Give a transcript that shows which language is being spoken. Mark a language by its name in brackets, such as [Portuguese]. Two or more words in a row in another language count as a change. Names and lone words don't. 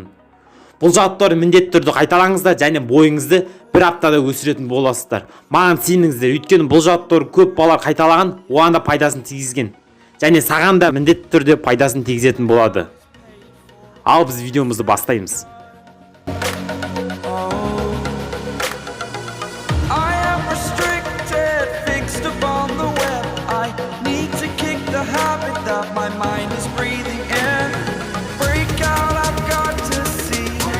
[Kazakh] Бұл жауаптарды міндетті түрде қайталаңыздар және бойыңызды бір аптада өсіретін боласыздар. Маған сеніңіздер, өйткені бұл жауаптарды көп балалар қайталаған, оған да пайдасын тигізген. Және саған да міндетті түрде пайдасын тигізетін болады. Ал біз видеомызды бастаймыз. [English] My mind is breathing in. Break out, I've got to see.